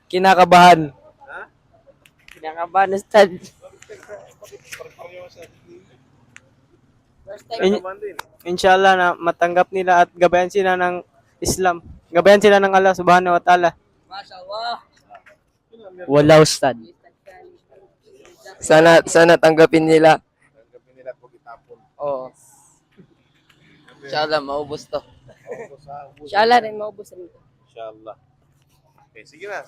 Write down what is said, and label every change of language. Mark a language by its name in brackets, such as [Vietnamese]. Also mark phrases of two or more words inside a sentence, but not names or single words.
[Filipino] Kinakabahan. Ha? Kinakabahan, Ustad. In- Kinakabahan din. Inshallah na matanggap nila at gabayan sila ng Islam. Gabayan sila ng [Arabic] الله سبحانه وتعالى. [Filipino] Wala, Ustad. Sana tanggapin nila. Tanggapin nila at huwag itapon. Oo. Inshallah, maubos to. Inshallah rin maubos rin. Inshallah. Okay, sige na.